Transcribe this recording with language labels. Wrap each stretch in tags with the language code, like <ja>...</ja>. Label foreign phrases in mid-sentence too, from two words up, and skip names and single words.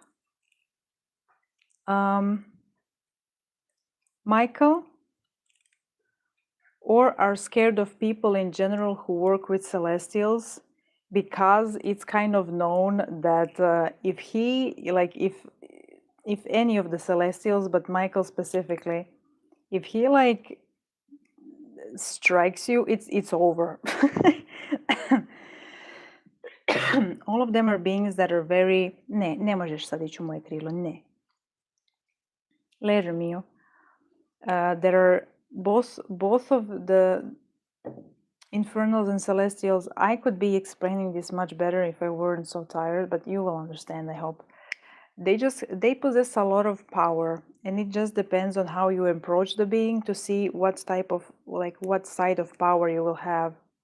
<en>Michael, or are scared of people in general who work with celestials, because it's kind of known that if he, like, if any of the celestials, but Michael specifically, if he like strikes you, it's over. All of them are beings that are very,</en> <sr>ne možeš sad ići u moje krilo, ne. Ležer mio.</sr> <en>There are both of the infernals and celestials. I could be explaining this much better if I weren't so tired, but you will understand, I hope. they possess a lot of power, and it just depends on how you approach the being to see what type of, like, what side of power you will have.</en>